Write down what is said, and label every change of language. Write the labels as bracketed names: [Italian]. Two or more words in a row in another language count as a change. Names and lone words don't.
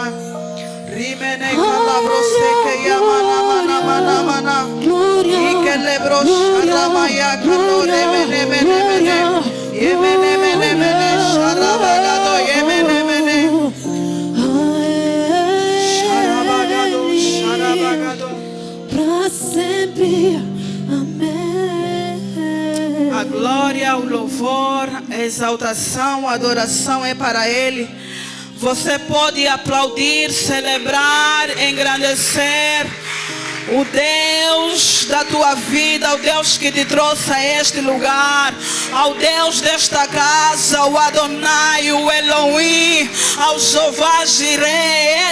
[Portuguese] Rimene calabro seke ya mana mana mana mana. Ike lebro sharama ya calore mene mene mene. Yemene mene mene sharabagado yemene mene. Sharabagado sharabagado. Pra sempre, amém. A glória, o louvor, a exaltação, a adoração é para Ele. Você pode aplaudir, celebrar, engrandecer o Deus da tua vida, o Deus que te trouxe a este lugar, ao Deus desta casa, o Adonai, o Elohim, ao Jeová Jireh.